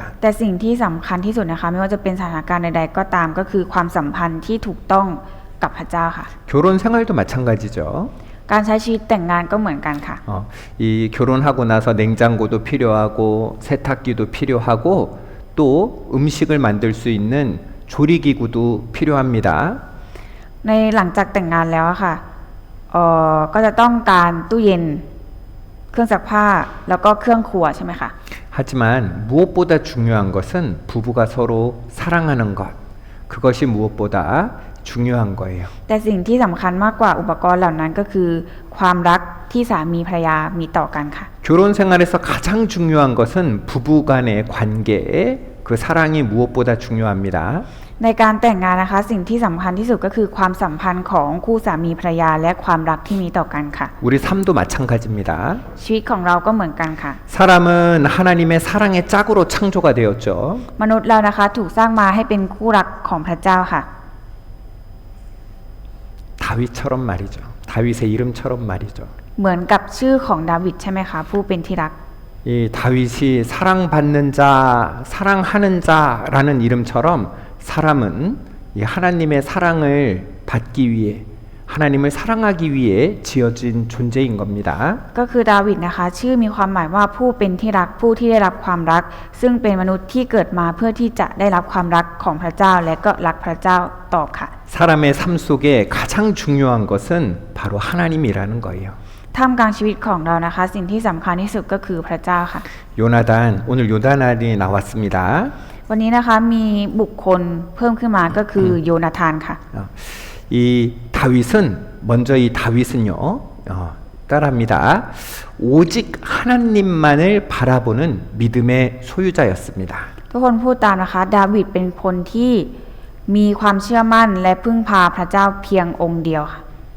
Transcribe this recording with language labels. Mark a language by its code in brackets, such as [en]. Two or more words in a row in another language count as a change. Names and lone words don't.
[th] แต่สิ่งที่สำคัญที่สุดนะคะไม่ว่าจะเป็นสถานการณ์ใดๆก็ตามก็คือความสัมพันธ์ที่ถูกต้องกับพระเจ้าค่ะ [ko] 결혼 생활도 마찬가지죠. [th] การใช้ชีวิตแต่งงานก็เหมือนกันค่ะ [ko] 이 결혼하고 나서 냉장고도 필요하고 세탁기도 필요하고 또 음식을 만들 수 있는 조리기구도 필요합니다. [th] ในหลังจากแต่งงานแล้วอะค่ะก็จะต้องการตู้เย็นเครื่องซักผ้าแล้วก็เครื่องครัวใช่ไหมคะ [ko] 하지만 무엇보다 중요한 것은 부부가 서로 사랑하는 것 그것이 무엇보다 중요한 거예요. [th] แต่สิ่งที่สำคัญมากกว่าอุปกรณ์เหล่านั้นก็คือความรักที่สามีภรรยามีต่อกันค่ะ [ko] 결혼 생활에서 가장 중요한 것은 부부 간의 관계 그 사랑이 무엇보다 중요합니다. [th] ในการแต่งงานนะคะสิ่งที่สำคัญที่สุดก็คือความสัมพันธ์ของคู่สามีภรรยาและความรักที่มีต่อกันค่ะ [ko] 우리 삶도 마찬가지입니다. [th] ชีวิตของเราก็เหมือนกันค่ะ [ko] 사람은 하나님의 사랑의 짝으로 창조가 되었죠. [th] มนุษย์เรานะคะถูกสร้างมาให้เป็นคู่รักของพระเจ้าค่ะ [ko] 다윗처럼 말이죠. 다윗의 이름처럼 말이죠. [th] เหมือนกับชื่อของดาวิดใช่ไหมคะผู้เป็นที่รัก [ko] 이 다윗이 사랑받는 자, 사랑하는 자라는 이름처럼 사람은 이 하나님의 사랑을 받기 위해 하나님을 사랑하기 위해 지어진 존재인 겁니다. [th] ก็คือดาวิดนะคะชื่อมีความหมายว่าผู้เป็นที่รักผู้ที่ได้รับความรัก ซึ่งเป็นมนุษย์ที่เกิดมาเพื่อที่จะได้รับความรักของพระเจ้าและก็รักพระเจ้าตอบค่ะ [ko] 사람의 삶 속에 가장 중요한 것은 바로 하나님이라는 거예요. [th] ท่ามกลางชีวิตของเรานะคะสิ่งที่สำคัญที่สุดก็คือพระเจ้าค่ะ [ko] 요나단 오늘 요나단이 나왔습니다. [th] วันนี้นะคะมีบุคคลเพิ่มขึ้นมาก็คือโยนาธานค่ะ [ko] 이 다윗은 먼저 이 다윗은요 따라합니다. 오직 하나님만을 바라보는 믿음의 소유자였습니다. [th] ทุกคนพูดตามนะคะดาวิดเป็นคนที่มีความเชื่อมั่นและพึ่งพาพระเจ้าเพียงองค์เดียวค่ะ